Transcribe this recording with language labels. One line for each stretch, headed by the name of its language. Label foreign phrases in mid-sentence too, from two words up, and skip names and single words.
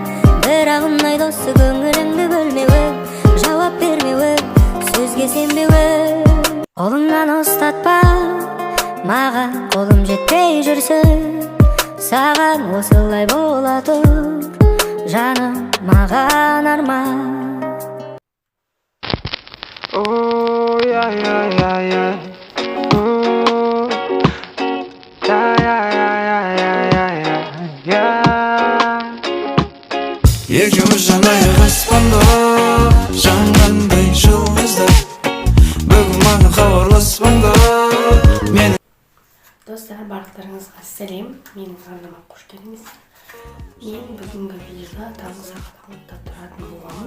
Kazakh: Бірақ ұнай досы көңіліңді бөлмеуі, жауап бермеуі, сөзге сенбеуі. Қолыңнан ұстатпа, маған қолым жетпей жүрсін. Саған осылай бола тұр, жаным маған арман.
English: Oh yeah yeah yeah yeah. Oh yeah yeah yeah yeah yeah yeah.
Kazakh: Екеуміз жанайық аспанда, жанғандай жұлдыздар. Бүгін маған хабарласпаңда мені. Достар, барлықтарыңызға сәлем. Менің арнама қош келдіңіз. Мен бүгінгі видеода таңғы сағат 6-да тұратын боламын.